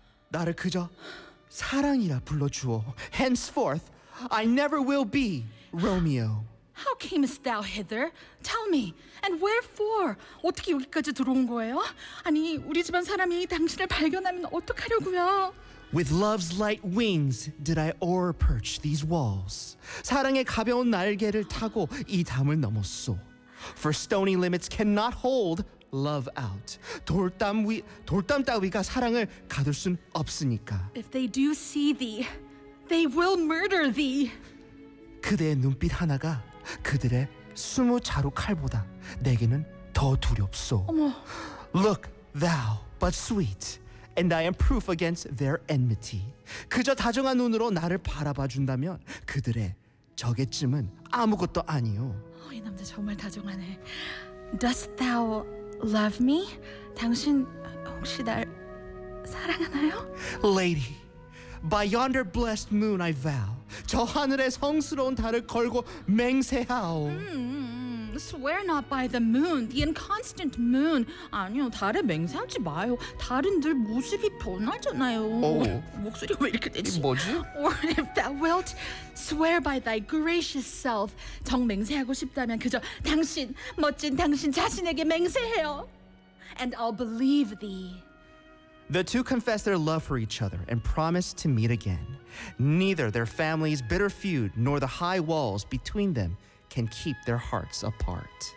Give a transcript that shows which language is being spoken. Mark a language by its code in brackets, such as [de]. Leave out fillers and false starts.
[ko] 나를 그저 사랑이라 불러주어. [en] Henceforth, I never will be Romeo. How camest thou hither? Tell me, and wherefore? [ko] 어떻게 여기까지 들어온 거예요? 아니, 우리 집안 사람이 당신을 발견하면 어떡하려고요? [en] With love's light wings did I o'erperch these walls. [ko] 사랑의 가벼운 날개를 타고 이 담을 넘었소. [en] For stony limits cannot hold love out. [ko] 돌담 따위가 사랑을 가둘 순 없으니까. [en] If they do see thee, they will murder thee. [ko] 그대의 눈빛 하나가 그들의 스무 자루 칼보다 내게는 더 두렵소. 어머. [en] Look thou, but sweet, and I am proof against their enmity. [ko] 그저 다정한 눈으로 나를 바라봐 준다면 그들의 적의쯤은 아무것도 아니오. 어, 이 남자 정말 다정하네. [en] Dost thou love me? [ko] 당신 혹시 날 사랑하나요? [en] Lady, by yonder blessed moon I vow. [ko] 저 하늘의 성스러운 달을 걸고 맹세하오. [en] Swear not by the moon, the inconstant moon. [ko] 아니요, 달에 맹세하지 마요. 달은 늘 모습이 변하잖아요. Oh. 목소리가 왜 이렇게 되지? 뭐지? [en] Or if thou wilt, swear by thy gracious self. [ko] 정 맹세하고 싶다면 그저 당신, 멋진 당신 자신에게 맹세해요. [en] And I'll believe thee. The two confessed their love for each other and promised to meet again. Neither their family's bitter feud nor the high walls between them can keep their hearts apart.